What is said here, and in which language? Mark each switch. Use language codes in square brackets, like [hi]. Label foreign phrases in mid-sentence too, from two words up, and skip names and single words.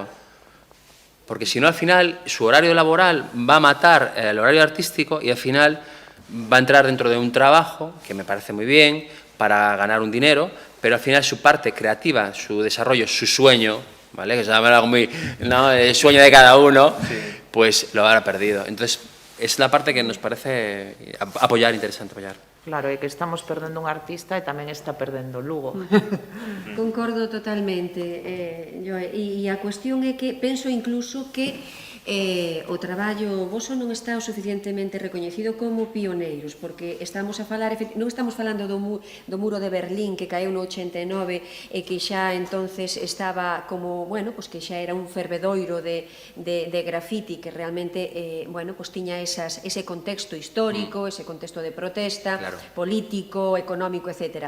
[es] Porque si no, al final, su horario laboral va a matar el horario artístico y al final va a entrar dentro de un trabajo, que me parece muy bien, para ganar un dinero, pero al final su parte creativa, su desarrollo, su sueño, ¿vale? Que se llama algo muy, ¿no? El sueño de cada uno, pues lo habrá perdido. Entonces, es la parte que nos parece interesante apoyar. [gl] Claro, é que estamos perdendo un artista e tamén está perdendo Lugo. Concordo totalmente, Joe, e a cuestión é que penso incluso que o traballo voso non está o suficientemente recoñecido como pioneiros, porque estamos a falar, non estamos falando do muro de Berlín que caeu no 89 e que xa entonces estaba como, bueno, pues que xa era un fervedoiro de grafiti que realmente, bueno, pues tiña ese contexto histórico, ese contexto de protesta, claro, político, económico, etc.